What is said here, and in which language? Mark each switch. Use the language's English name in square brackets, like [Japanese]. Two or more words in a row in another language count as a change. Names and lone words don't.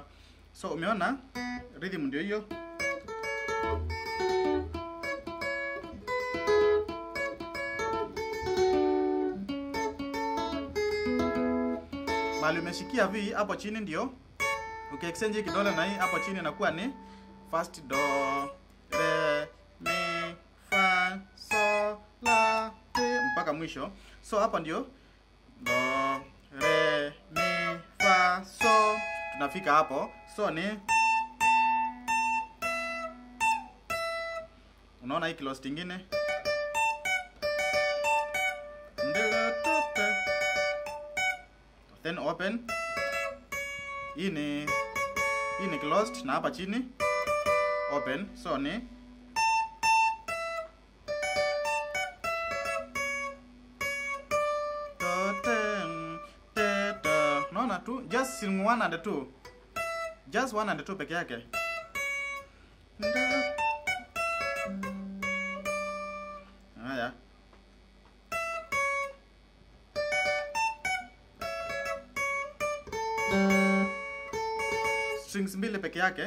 [Swahili] So umeona rhythm ndio hiyo. Mali umeshikia V hapo chini ndio. Ukiexchange kidole na hii hapo chini inakuwa ni first do re mi fa so la te mpaka mwisho. So hapa ndio do re mi fa so tunafika hapo. So ni unaona hii close nyingine. [English] Then open. [Swahili] Hii ni closed na hapa chini open. So ni naona tu [English] just sing 1 and 2. Just 1 and 2 [Swahili] peke yake. Haya. Strings mbili peke yake.